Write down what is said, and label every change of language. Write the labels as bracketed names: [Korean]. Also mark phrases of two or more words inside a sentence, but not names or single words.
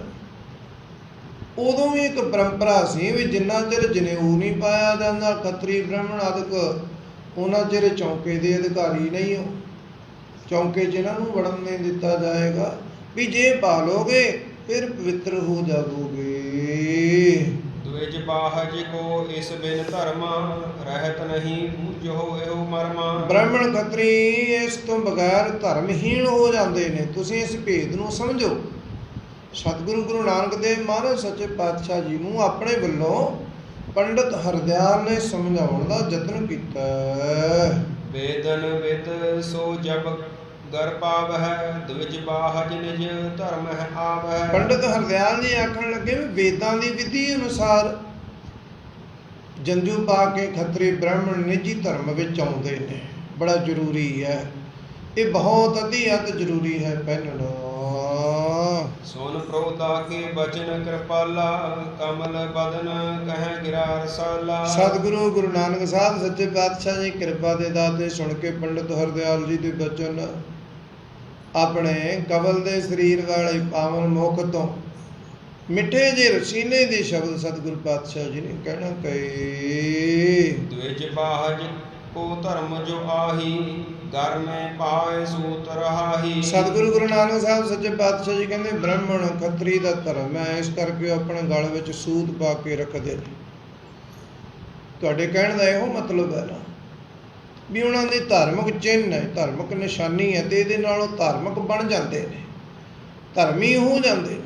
[Punjabi] ਉਦੋਂ ਵੀ ਇੱਕ ਪਰੰਪਰਾ ਸੀ ਵੀ ਜਿੰਨਾ ਚਿਰ ਜਨੇਊ ਨਹੀਂ ਪਾਇਆ ਜਾਂਦਾ ਖੱਤਰੀ ਬ੍ਰਾਹਮਣ ਆਦਿਕ, ਉਹਨਾਂ ਚਿਰ ਚੌਂਕੇ ਦੇ ਅਧਿਕਾਰੀ ਨਹੀਂ ਹੋ। ਚੌਂਕੇ 'ਚ ਇਹਨਾਂ ਨੂੰ ਵੜਨ ਨਹੀਂ ਦਿੱਤਾ ਜਾਏਗਾ। ਵੀ ਜੇ ਪਾ ਲੋਗੇ ਫਿਰ ਪਵਿੱਤਰ ਹੋ ਜਾਵੋਗੇ। [Hindi] द्विज बाहज को इस बिन धर्म, रहत नहीं पूजो एहो मर्म। [Punjabi] ਬ੍ਰਾਹਮਣ ਖੱਤਰੀ ਇਸ ਤੋਂ ਬਗੈਰ ਧਰਮਹੀਣ ਹੋ ਜਾਂਦੇ ਨੇ। ਤੁਸੀਂ ਇਸ ਭੇਦ ਨੂੰ ਸਮਝੋ। ਸਤਿਗੁਰੂ ਗੁਰੂ ਨਾਨਕ ਦੇਵ ਮਹਾਰਾਜ ਸੱਚੇ ਪਾਤਸ਼ਾਹ ਜੀ ਨੂੰ ਆਪਣੇ ਵੱਲੋਂ ਪੰਡਤ ਹਰਦਿਆਲ ਨੇ ਸਮਝਾਉਣ ਦਾ ਯਤਨ ਕੀਤਾ। [Hindi] वेदन विद सो जब गर पाव है, द्विज बाहज निज धर्म है आव है। [Punjabi] ਪੰਡਤ ਹਰਦਿਆਲ ਜੀ ਆਖਣ ਲੱਗੇ ਵੀ ਵੇਦਾਂ ਦੀ ਵਿਧੀ ਅਨੁਸਾਰ ਜੰਝੂ ਪਾ ਕੇ ਖੱਤਰੀ ਬ੍ਰਾਹਮਣ ਨਿੱਜੀ ਧਰਮ ਵਿੱਚ ਆਉਂਦੇ ਨੇ। ਬੜਾ ਜ਼ਰੂਰੀ ਹੈ ਇਹ, ਬਹੁਤ ਅਤਿਅਤ ਜ਼ਰੂਰੀ ਹੈ ਪਹਿਨਣਾ। [Hindi] सुन प्रोता के बचन कृपाला, कमल बदन कह गिरा रसाला। [Punjabi] ਸਤਿਗੁਰੂ ਗੁਰੂ ਨਾਨਕ ਸਾਹਿਬ ਸੱਚੇ ਪਾਤਸ਼ਾਹ ਜੀ ਕਿਰਪਾ ਦੇ ਦਾਤੇ ਸੁਣ ਕੇ ਪੰਡਤ ਹਰਦਿਆਲ ਜੀ ਦੇ ਬਚਨ ਆਪਣੇ ਕਮਲ ਦੇ ਸਰੀਰ ਵਾਲੇ ਪਾਵਨ ਮੁਖ ਤੋਂ ਮਿੱਠੇ ਜਿਹੇ ਰਸੀਲੇ ਦੇ ਸ਼ਬਦ ਸਤਿਗੁਰੂ ਪਾਤਸ਼ਾਹ ਜੀ ਨੇ ਕਹਿਣਾ ਕਹੇ। [Hindi] द्विज बाहज को धर्म जो आही, घर में पाए सूत रहाही। [Punjabi] ਸਤਿਗੁਰੂ ਗੁਰੂ ਨਾਨਕ ਸਾਹਿਬ ਸੱਚੇ ਪਾਤਸ਼ਾਹ ਜੀ ਕਹਿੰਦੇ ਬ੍ਰਾਹਮਣ ਖੱਤਰੀ ਦਾ ਧਰਮ ਹੈ, ਇਸ ਕਰਕੇ ਉਹ ਆਪਣੇ ਗਲ ਵਿੱਚ ਸੂਤ ਪਾ ਕੇ ਰੱਖਦੇ ਨੇ। ਤੁਹਾਡੇ ਕਹਿਣ ਦਾ ਇਹੋ ਮਤਲਬ ਹੈ ਨਾ ਵੀ ਉਹਨਾਂ ਦੀ ਧਾਰਮਿਕ ਚਿੰਨ੍ਹ ਹੈ, ਧਾਰਮਿਕ ਨਿਸ਼ਾਨੀ ਹੈ, ਤੇ ਇਹਦੇ ਨਾਲ ਉਹ ਧਾਰਮਿਕ ਬਣ ਜਾਂਦੇ ਨੇ, ਧਰਮੀ ਹੋ ਜਾਂਦੇ ਨੇ।